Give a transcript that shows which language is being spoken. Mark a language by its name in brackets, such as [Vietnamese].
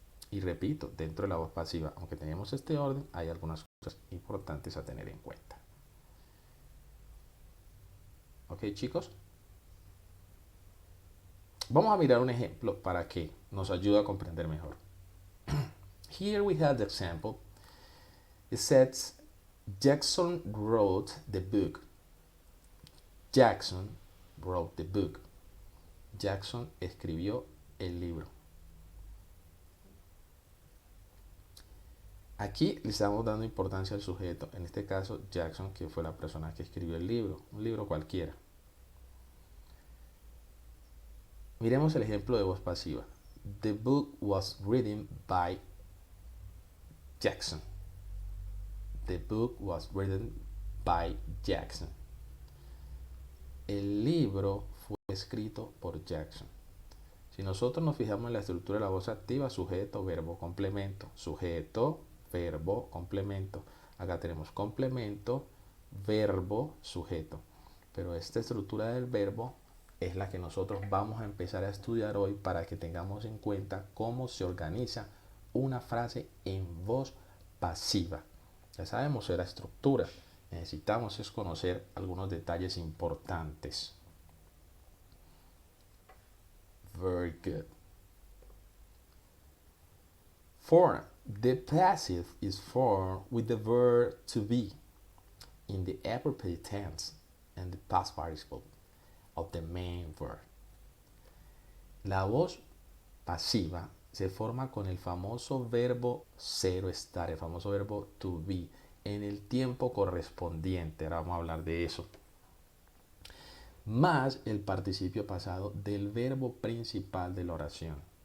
[Spanish] Y repito, dentro de la voz pasiva, aunque tenemos este orden, hay algunas cosas importantes a tener en cuenta. ¿Ok, chicos? Vamos a mirar un ejemplo para que nos ayude a comprender mejor. [English] Here we have the example. It says, Jackson wrote the book. Jackson wrote the book. [Spanish] Jackson escribió el libro. Aquí le estamos dando importancia al sujeto, en este caso Jackson, que fue la persona que escribió el libro, un libro cualquiera. Miremos el ejemplo de voz pasiva. [English] The book was written by Jackson. The book was written by Jackson. [Spanish] El libro fue escrito por Jackson. Si nosotros nos fijamos en la estructura de la voz activa, sujeto, verbo, complemento. Sujeto, verbo, complemento. Acá tenemos complemento, verbo, sujeto. Pero esta estructura del verbo es la que nosotros vamos a empezar a estudiar hoy para que tengamos en cuenta cómo se organiza una frase en voz pasiva. Ya sabemos la estructura. Necesitamos es conocer algunos detalles importantes. [English] Very good. Form. The passive is formed with the verb to be in the appropriate tense and the past participle of the main verb. [Spanish] La voz pasiva se forma con el famoso verbo ser o estar, el famoso verbo to be, en el tiempo correspondiente. Ahora vamos a hablar de eso. Más el participio pasado del verbo principal de la oración.